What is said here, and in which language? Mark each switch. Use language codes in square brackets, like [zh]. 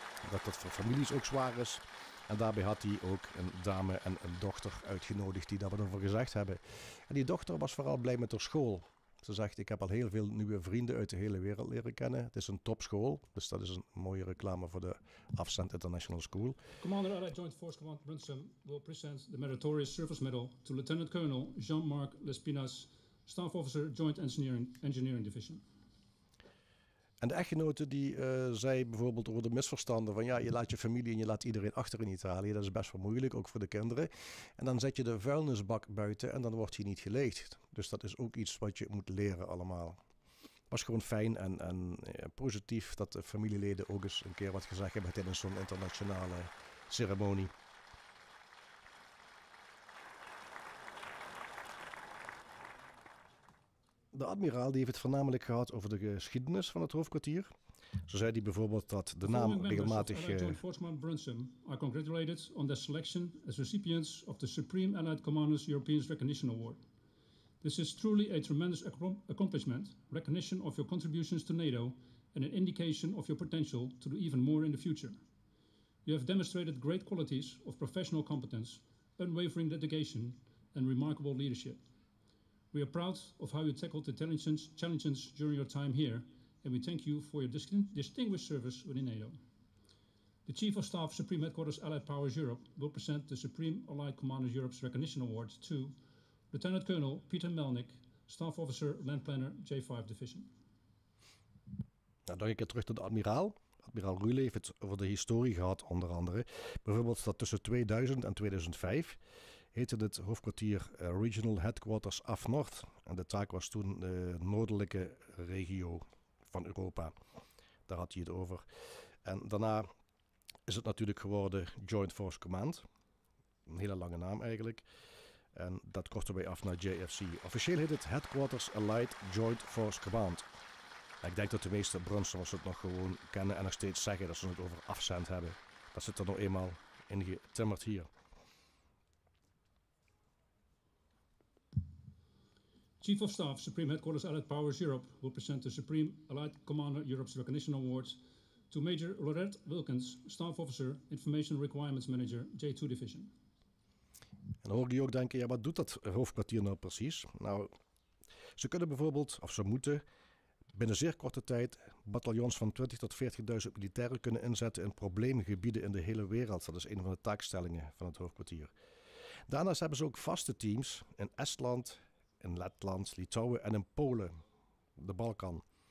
[nl] Dat voor families ook zwaar is. En daarbij had hij ook een dame en een dochter uitgenodigd die daar wat over gezegd hebben. En die dochter was vooral blij met haar school. Ze zegt, ik heb al heel veel nieuwe vrienden uit de hele wereld leren kennen. Het is een topschool, dus dat is een mooie reclame voor de Afstand International School. [en] Commander Allied Joint Force Command Brunsum will present the Meritorious Service Medal to Lieutenant Colonel Jean-Marc Lespinas, Staff Officer Joint Engineering Division. [nl] En de echtgenote die zei bijvoorbeeld over de misverstanden van ja, je laat je familie en je laat iedereen achter in Italië. Dat is best wel moeilijk, ook voor de kinderen. En dan zet je de vuilnisbak buiten en dan wordt hij niet geleegd. Dus dat is ook iets wat je moet leren allemaal. Het was gewoon fijn en positief dat de familieleden ook eens een keer wat gezegd hebben tijdens zo'n internationale ceremonie. De admiraal die heeft het voornamelijk gehad over de geschiedenis van het hoofdkwartier. Zo zei hij bijvoorbeeld dat de naam regelmatig... [en] Joint Force Command Brunsum are congratulated on their selection as recipients of the Supreme Allied Commanders European Recognition Award. This is truly a tremendous accomplishment, recognition of your contributions to NATO and an indication of your potential to do even more in the future. You have demonstrated great qualities of professional competence, unwavering dedication and remarkable leadership. We are proud of how you tackled the challenges during your time here, and we thank you for your distinguished service within NATO. The Chief of Staff, Supreme Headquarters Allied Powers Europe, will present the Supreme Allied Commanders Europe's Recognition Award to Lieutenant Colonel Peter Melnick, Staff Officer Land Planner J5 Division. [nl] Nou, dan een keer terug tot de admiraal. Admiraal Rühle heeft het over de historie gehad, onder andere. Bijvoorbeeld dat tussen 2000 en 2005... heette het hoofdkwartier Regional Headquarters af Noord. En de taak was toen de noordelijke regio van Europa. Daar had hij het over. En daarna is het natuurlijk geworden Joint Force Command. Een hele lange naam eigenlijk. En dat korten wij af naar JFC. Officieel heet het Headquarters Allied Joint Force Command. En ik denk dat de meeste Brunsumers het nog gewoon kennen en nog steeds zeggen dat ze het over afzend hebben. Dat zit er nog eenmaal in getimmerd hier. [en] Chief of Staff, Supreme Headquarters Allied Powers Europe will present the Supreme Allied Commander Europe's Recognition Award to Major Lorette Wilkins, Staff Officer, Information Requirements Manager, J2 Division. [nl] En dan hoor je ook denken, ja, wat doet dat hoofdkwartier nou precies? Nou, ze kunnen bijvoorbeeld, of ze moeten, binnen zeer korte tijd bataljons van 20.000 tot 40.000 militairen kunnen inzetten in probleemgebieden in de hele wereld. Dat is een van de taakstellingen van het hoofdkwartier. Daarnaast hebben ze ook vaste teams in Estland, in Letland, Litouwen en in Polen, de Balkan.